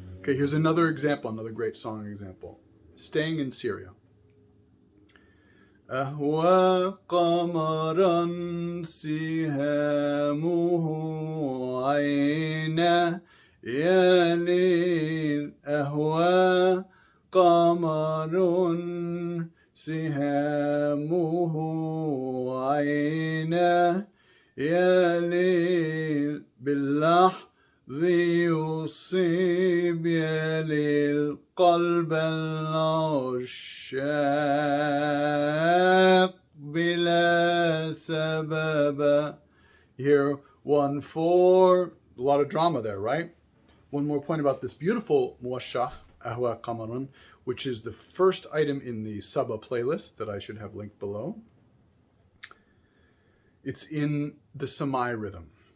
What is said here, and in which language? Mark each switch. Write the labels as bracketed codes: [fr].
[en] Okay, here's another example, another great song example. Staying in Syria. [ar] أهوى قمرا سهامه عينه يا ليل أهوى قمر سهامه عينه يا ليل باللحظ يصيب يا ليل قلب العشاق بلا سبب. [en] Here, 1, 4, a lot of drama there, right? One more point about this beautiful muwashah, Ahwa Qamarun, which is the first item in the Saba playlist that I should have linked below. It's in the Samai rhythm.